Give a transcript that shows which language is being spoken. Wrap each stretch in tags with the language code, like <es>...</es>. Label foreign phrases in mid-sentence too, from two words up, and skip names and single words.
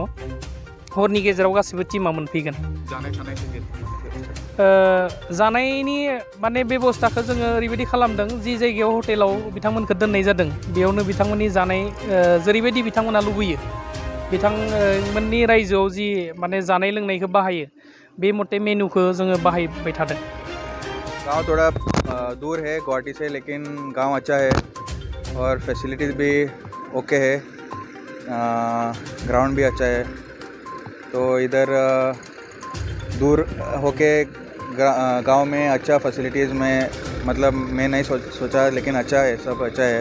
<brx>हरनि गेजेराव गासिबो टिमा मोनफैगोन। जानायनि माने बेबस्थाखौ जोङो ओरैबायदि खालामदों, जि जायगायाव हटेलाव बिथांमोनखौ दोननाय जादों बेयावनो बिथांमोननि जानाय जेरैबायदि बिथांमोना लुबैयो, बिथांमोननि रायजोआव जि माने जानाय लोंनायखौ बाहायो बे मथे मेनुखौ जोङो बाहायबाय थादों।</brx> <hi>गांव थोड़ा दूर है गुवाहाटी से, लेकिन गांव अच्छा है और फैसिलिटीज़ भी ओके है, ग्राउंड भी अच्छा है। तो इधर दूर होके गांव में अच्छा फैसिलिटीज़ में मतलब मैं नहीं सोचा, लेकिन अच्छा है, सब अच्छा है।</hi>